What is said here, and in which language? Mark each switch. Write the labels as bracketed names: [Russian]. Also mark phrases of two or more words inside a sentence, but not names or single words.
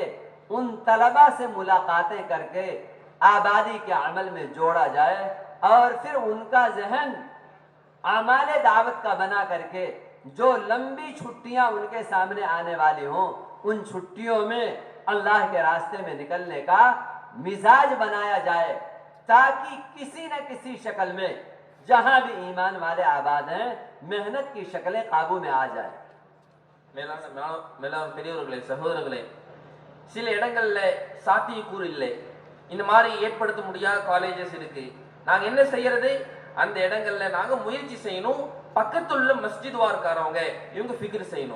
[Urdu] ان طلباء سے ملاقاتیں کر کے آبادی کے عمل میں جوڑا جائے اور پھر ان کا ذہن اعمال دعوت کا بنا کر کے جو لمبی چھٹیاں ان کے سامنے آنے والی ہوں ان چھٹیوں میں اللہ کے راستے میں نکلنے کا مزاج بنایا جائے، تاکہ کسی نہ کسی شکل میں جہاں بھی ایمان والے آباد ہیں محنت کی شکلیں قابو میں آ جائے۔ [Tamil] மேலான பெரியவர்களே, சகோதரர்களே, சில இடங்கள்ல சாத்தியக்கூறு இல்லை. இந்த மாதிரி ஏற்படுத்த முடியாத காலேஜஸ் இருக்கு. நாங்க என்ன செய்யறது? அந்த இடங்கள்ல நாங்க முயற்சி செய்யணும். பக்கத்துள்ள மஸ்ஜித் வார்க்காரவங்க இவங்க ஃபிக்ர் செய்யணும்.